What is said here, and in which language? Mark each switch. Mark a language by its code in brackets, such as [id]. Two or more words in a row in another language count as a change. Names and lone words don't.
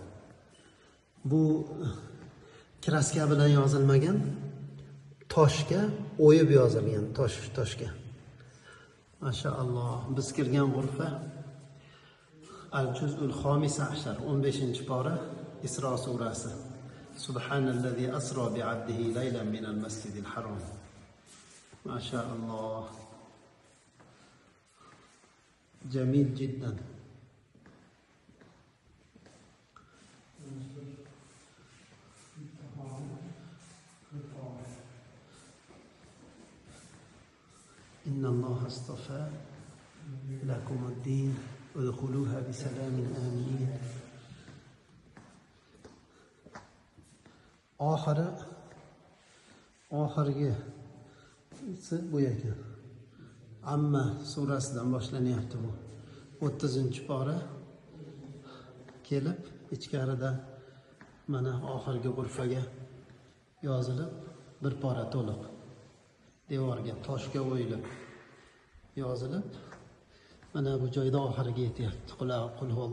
[uz] Bu kraska bilan yozilmagan, toshga o'yib yozilgan, toshga. Mashaalloh, biz kirgan g'urfa [ar] الجزء الخامس عشر, [uz] 15-pora, Isro surasi. [ar] سبحان الذي أسرى بعبده ليلا من المسجد الحرام. ماشاء الله. جميل جدا. إن الله اصطفى لكم الدين ادخلوها بسلام آمين. [uz] Oxirgi bu ekan. Amma surasidan boshlanyapti bu. 30-pora kelib, ichkarida mana oxirgi g'urfaga yozilib, bir pora to'liq devorga toshga o'yilib yozilib, mana bu joyda oxiriga yetyapti.